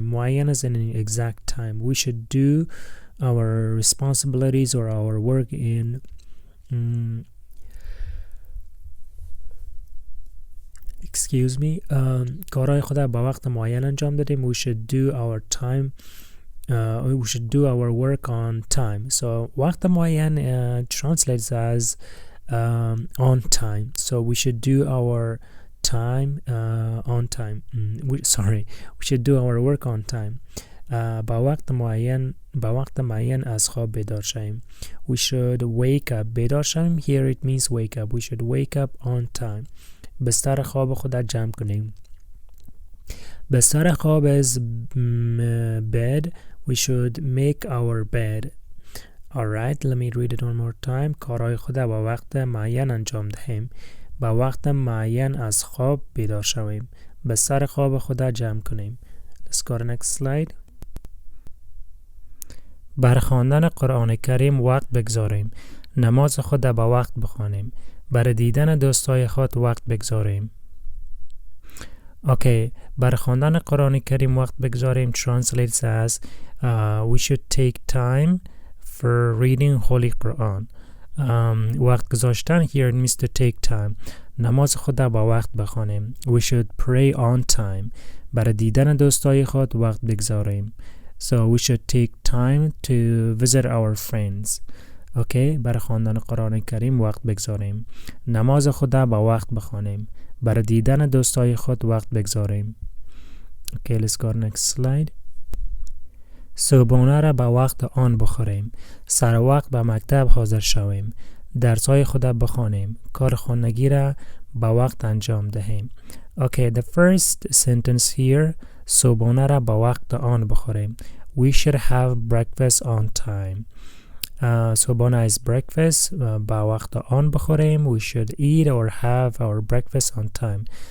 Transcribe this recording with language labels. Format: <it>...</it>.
<en>معین is an exact time. We should do our responsibilities or our work in excuse me,</en> <fa>کارهای خود با وقت معین انجام دادیم.</fa> <en>We should do our time we should do our work on time. So وقت معین translates as on time. So we should do our time on time. We should do our work on time.</en> <fa>با وقت معین از خواب بیدار شویم.</fa> <en>We should wake up. بیدار شویم, here it means wake up. We should wake up on time.</en> <fa>بستر خواب خود جمع کنیم.</fa> <en>بستر خواب is bed. We should make our bed. Alright, let me read it one more time.</en> <fa>کارهای خود با وقت معین انجام دهیم. با وقت معین از خواب بیدار شویم. به سر خواب خود جمع کنیم.</fa> <en>Let's go to the next slide.</en> <fa>بر خواندن قرآن کریم وقت بگذاریم. نماز خود با وقت بخوانیم. بر دیدن دوستای خود وقت بگذاریم.</fa> <en>Okay,</en> <fa>بر خواندن قرآن کریم وقت بگذاریم</fa> <en>translates as we should take time for reading Holy Quran. وقت گذاشتن here means to take time.</en> <fa>نماز خود با وقت بخوانیم.</fa> <en>We should pray on time.</en> <fa>بر دیدن دوستای خود وقت بگذاریم.</fa> <en>So we should take time to visit our friends.</en> <fa>Okay, بر خواندن قرآن کریم وقت بگذاریم. نماز خود با وقت بخوانیم. بر دیدن دوستای خود وقت بگذاریم.</fa> <en>Okay, let's go next slide.</en> <fa>صبحانه را با وقت آن بخوریم. سر وقت به مکتب حاضر شویم. درس‌های خود بخوانیم. کار خانگی را با وقت انجام دهیم.</fa> <en>Okay, the first sentence here,</en> <fa>صبحانه را با وقت آن بخوریم.</fa> <en>We should have breakfast on time. صبحانه is breakfast.</en> <fa>با وقت آن بخوریم.</fa> <en>We should eat or have our breakfast on time.</en>